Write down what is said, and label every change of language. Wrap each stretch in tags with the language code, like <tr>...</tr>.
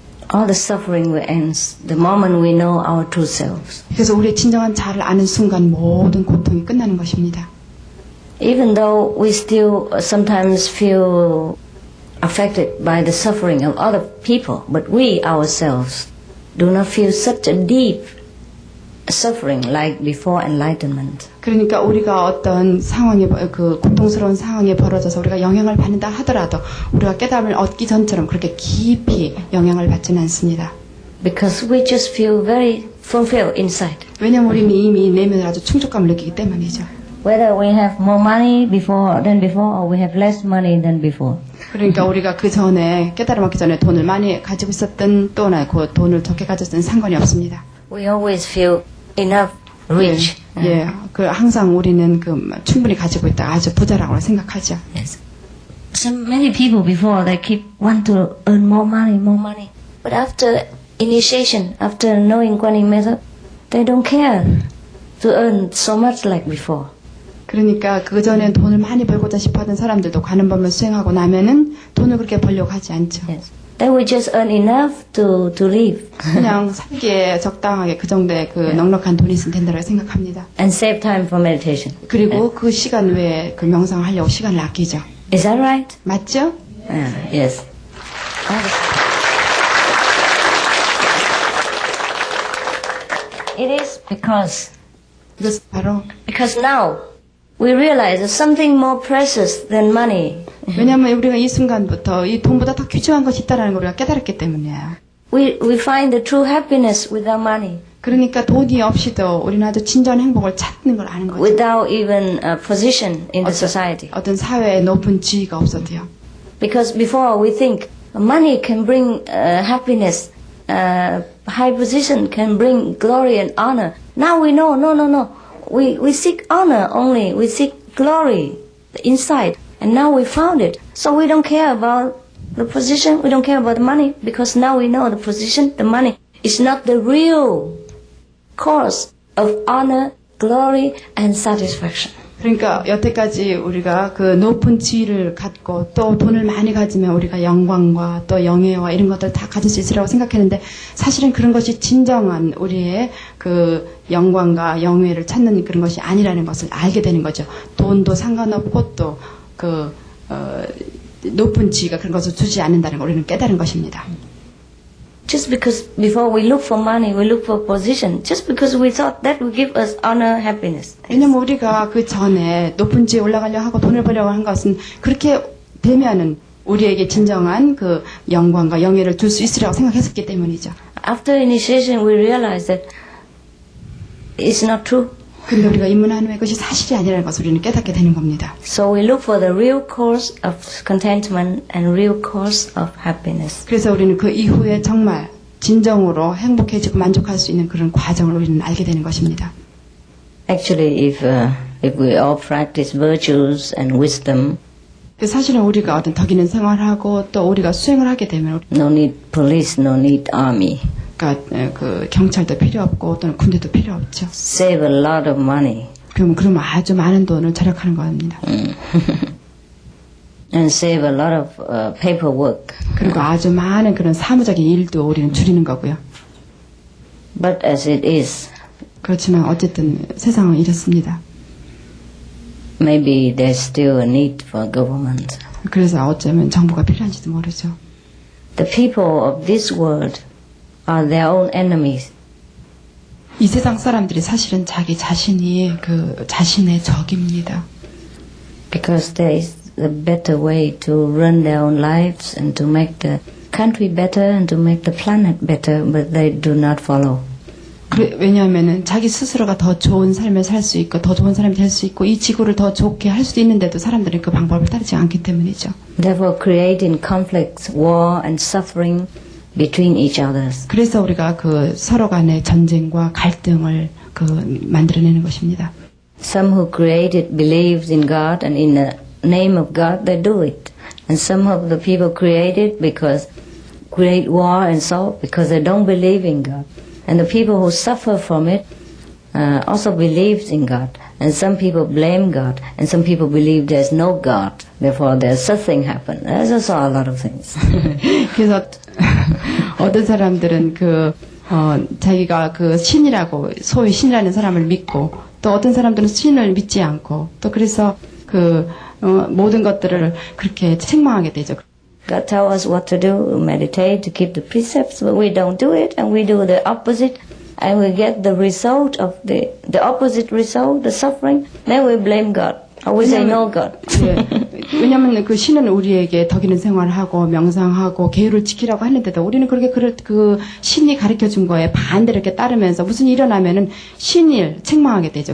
<en>All the suffering will end the moment we know our true selves.</en> <ko>그래서 우리의 진정한 자아를 아는 순간 모든 고통이 끝나는 것입니다.</ko> <en>Even though we still sometimes feel affected by the suffering of other people, but we ourselves do not feel such a deep suffering like before enlightenment.</en> <ko>그러니까 우리가 어떤 상황에 그 고통스러운 상황에 벌어져서 우리가 영향을 받는다 하더라도 우리가 깨달음을 얻기 전처럼 그렇게 깊이 영향을 받지는 않습니다.</ko> <en>Because we just feel very fulfilled inside.</en> <ko>왜냐하면 우리는 이미 내면을 아주 충족감을 느끼기 때문이죠.</ko> <en>Whether we have more money than before or we have less money than before.</en> <ko>그러니까 우리가 그 전에 깨달음 얻기 전에 돈을 많이 가지고 있었던 또는 그 돈을 적게 가졌던 상관이 없습니다.</ko> <en>We always feel enough, rich.</en> <ko>예, 그 항상 우리는 그 충분히 가지고 있다, 아주 부자라고 생각하죠.</ko> <en>Yes. So many people before they keep want to earn more money. But after initiation, after knowing Kuan Yin method, they don't care to earn so much like before.</en> <ko>그러니까 그 전에 돈을 많이 벌고자 싶어하던 사람들도 관음법을 수행하고 나면은 돈을 그렇게 벌려고 하지 않죠.</ko> <en>Yes. They will just earn enough to live</en> <ko>그냥 살기에 적당하게 그 정도의 그 넉넉한 돈이 있으면 된다고 생각합니다.</ko> <en>and save time for meditation.</en> <ko>그리고 그 시간 외에 그 명상을 하려고 시간을 아끼죠.</ko> <en>Is that right?</en> <ko>맞죠?</ko> <en>Yes. It is because</en> <ko>이것은 바로</ko> <en>now we realize there's something more precious than money.</en> <ko>왜냐하면 우리가 이 순간부터 이 돈보다 더 귀중한 것이 있다는 걸 우리가 깨달았기 때문이에요.</ko> <en>We find the true happiness without money,</en> <ko>그러니까 돈이 없이도 우리는 아주 진정한 행복을 찾는 걸 아는 거죠.</ko> <en>without even a position in the society.</en> <ko>어떤 사회에 높은 지위가 없어도요.</ko> <en>Because before we think money can bring happiness, high position can bring glory and honor. Now we know, no. We seek honor only. We seek glory inside. And now we found it. So we don't care about the position. We don't care about the money because now we know the position, the money is not the real cause of honor, glory, and satisfaction.</en> <ko>그러니까 여태까지 우리가 그 높은 지위를 갖고 또 돈을 많이 가지면 우리가 영광과 또 영예와 이런 것들 다 가질 수 있으라고 생각했는데 사실은 그런 것이 진정한 우리의 그 영광과 영예를 찾는 그런 것이 아니라는 것을 알게 되는 거죠. 돈도 상관없고 또 그 높은 지위가 그런 것을 주지 않는다는 걸 우리는 깨달은 것입니다.</ko> <en>Just because before we look for money, we look for position. Just because we thought that would give us honor, happiness.</en> <ko>왜냐면 우리가 그 전에 높은 지위에 올라가려 하고 돈을 벌려고 한 것은 그렇게 되면은 우리에게 진정한 그 영광과 영예를 줄 수 있으라고 생각했었기 때문이죠.</ko> <en>After initiation, we realize that it's not true.</en> <ko>근데 우리가 입문한 후에 그것이 사실이 아니라는 것을 우리는 깨닫게 되는 겁니다.</ko> <en>So we look for the real cause of contentment and real cause of happiness.</en> <ko>그래서 우리는 그 이후에 정말 진정으로 행복해지고 만족할 수 있는 그런 과정을 우리는 알게 되는 것입니다.</ko> <en>Actually, if we all practice virtues and wisdom,</en> <ko>사실은 우리가 어떤 덕 있는 생활하고 또 우리가 수행을 하게 되면</ko> <en>no need police, no need army.</en> <ko>그러니까 그 경찰도 필요 없고 또는 군대도 필요 없죠.</ko> <en>Save a lot of money.</en> <ko>그러면 아주 많은 돈을 절약하는 겁니다.</ko> <en>And save a lot of paperwork.</en> <ko>그리고 아주 많은 그런 사무적인 일도 우리는 줄이는 거고요.</ko> <en>But as it is,</en> <ko>그렇지만 어쨌든 세상은 이렇습니다.</ko> <en>maybe there's still a need for government.</en> <ko>그래서 어쩌면 정부가 필요한지도 모르죠.</ko> <en>The people of this world are their own enemies.</en> <ko>이 세상 사람들이 사실은 자기 자신이 그 자신의 적입니다.</ko> <en>Because there is a better way to run their own lives and to make the country better and to make the planet better, but they do not follow.</en> <ko>왜냐하면은 자기 스스로가 더 좋은 삶을 살 수 있고 더 좋은 사람이 될 수 있고 이 지구를 더 좋게 할 수도 있는데도 사람들은 그 방법을 따르지 않기 때문이죠.</ko> <en>Therefore creating conflicts, war and suffering between each others.</en> <ko>그래서 우리가 그 서로 간의 전쟁과 갈등을 그 만들어내는 것입니다.</ko> <en>Some who created believes in God and in the name of God they do it. And some of the people created because create war and so because they don't believe in God. And the people who suffer from it also believes in God. And some people blame God. And some people believe there's no God. Therefore there's something happen. There's also a lot of things.</en> <ko>그래서 어떤 사람들은 자기가 그 신이라고 소위 신이라는 사람을 믿고 또 어떤 사람들은 신을 믿지 않고 또 그래서 모든 것들을 그렇게 책망하게 되죠.</ko> <en>God tells us what to do, meditate, to keep the precepts, but we don't do it, and we do the opposite, and we get the result of the opposite result, the suffering, then we blame God. Or we say no God.</en> <ko>예, 왜냐하면 그 신은 우리에게 덕 있는 생활을 하고 명상하고 계율을 지키라고 하는데도 우리는 그렇게 그 신이 가르쳐준 거에 반대로 이렇게 따르면서 무슨 일이 일어나면은 신을 책망하게 되죠.</ko>